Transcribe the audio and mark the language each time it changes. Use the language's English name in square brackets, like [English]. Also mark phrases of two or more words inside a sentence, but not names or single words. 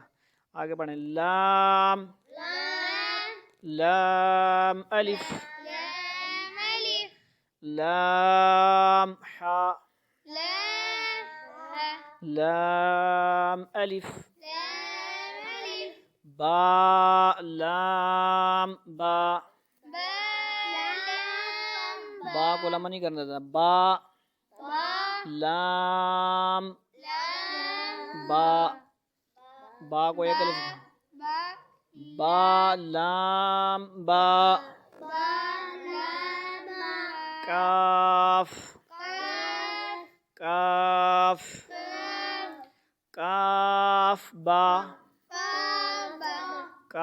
[Urdu] آگے بڑھیں. لام، لام، لام، الف، لام، الف، لام، ہا، لام، ہا، لام، الف، لام، الف، با، لام، با. با، لام، با کو لمبا نہیں کرنا تھا. با، با، لام، لام، با. با کو ایک الف. با، با، لام، با. با، لام، با، کاف، کاف، کاف، کاف، کاف، با، کاف، با،